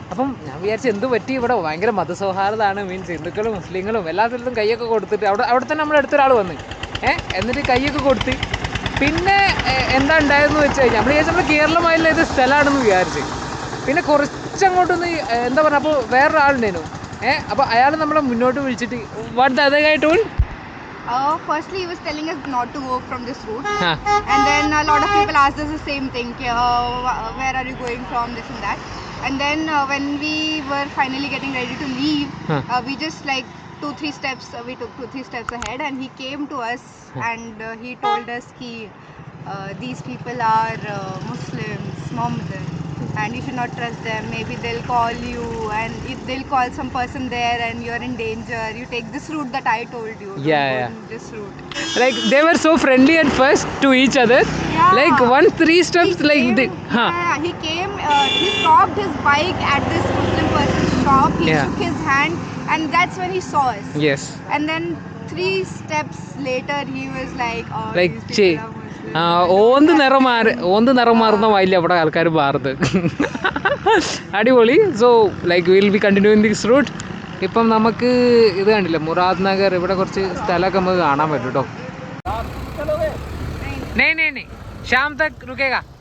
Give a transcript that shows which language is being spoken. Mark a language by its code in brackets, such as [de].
[ml] അപ്പം ഞാൻ വിചാരിച്ചു എന്ത് പറ്റി, ഇവിടെ ഭയങ്കര മതസൗഹാർദ്ദമാണ്. മീൻസ് ഹിന്ദുക്കളും മുസ്ലിങ്ങളും എല്ലാ സ്ഥലത്തും കൈയൊക്കെ കൊടുത്തിട്ട് അവിടെ തന്നെ നമ്മുടെ അടുത്തൊരാൾ വന്ന് എന്നിട്ട് കൈയൊക്കെ കൊടുത്ത് പിന്നെ എന്താ ഉണ്ടായതെന്ന് വെച്ച് കഴിഞ്ഞാൽ നമ്മൾ വിചാരിച്ചു നമ്മൾ കേരളമായുള്ള ഇത് സ്ഥലമാണെന്ന് വിചാരിച്ച്. പിന്നെ കുറച്ചങ്ങോട്ടൊന്ന് എന്താ പറയുക, അപ്പോൾ വേറൊരാളുണ്ടേനു. അപ്പോൾ അയാൾ നമ്മളെ മുന്നോട്ട് വിളിച്ചിട്ട് [en] What the other guy told? Firstly, he was telling us not to go from this route. And then a lot of people asked us the same thing. Where are you going from, this and that. And then when we were finally getting ready to leave, we just like 2-3 steps, we took 2-3 steps ahead and he came to us and he told us these people are Muslims, Mohammedan, and you should not trust them. Maybe they'll call you, and if they'll call some person there and you're in danger, you take this route that I told you. This route. Like they were so friendly at first to each other. Yeah. Like 1-3 steps he like came, he came, he stopped his bike at this Muslim person's shop. He shook his hand and that's when he saw us. Yes. And then 3 steps later he was like, oh, like these people are Muslims. [ml] ഓന്ത് നിറം മാറുന്ന വയലിൽ അവിടെ ആൾക്കാർ മാറുന്നത്. അടിപൊളി. [en] So like will be continuing this route. [ml] ഇപ്പം നമുക്ക് ഇത് കണ്ടില്ല മുറാദ് നഗർ, ഇവിടെ കുറച്ച് സ്ഥലമൊക്കെ നമുക്ക് കാണാൻ പറ്റും കേട്ടോ. [hi] നെയ് ഷാം തക് രുക്കേഗാ.